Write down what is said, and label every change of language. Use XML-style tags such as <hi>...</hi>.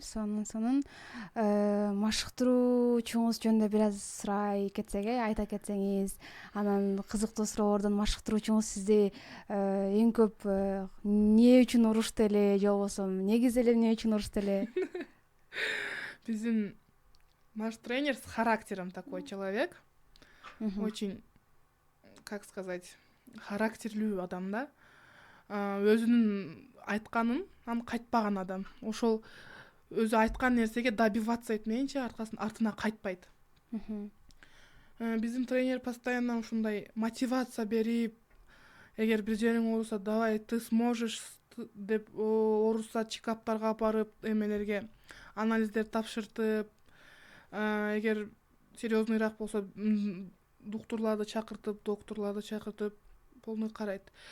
<ky>Сонун. Машыктыруучуңуз жөнүндө бир аз сурай кетсек, айта кетсеңиз, анан кызыктуу суроолордон машыктыруучуңуз сизди эң көп эмне үчүн урушту эле, же болбосо негизи эле эмне үчүн урушту эле? Биздин</ky> <ru>наш тренер с характером такой человек. Очень, как сказать,</ru> <ky>характерлүү адам да. Өзүнүн айтканын кайтпаган адам. Ошол өзү айткан нерсеге</ky> <ru>добиваться</ru> <ky>этмейинче артына кайтпайт. Биздин тренер</ky> <ru>постоянно</ru> <ky>ушундай мотивация берип, эгер бир жериң ооруса,</ky> <ru>давай, ты сможешь</ru> <ky>деп ооруса чекаптарга апарып, эмелерге анализдер тапшыртып, эгер серьезныйраак болсо доктурларды чакыртып</ky> <ru>полный</ru> <ky>карайт.</ky>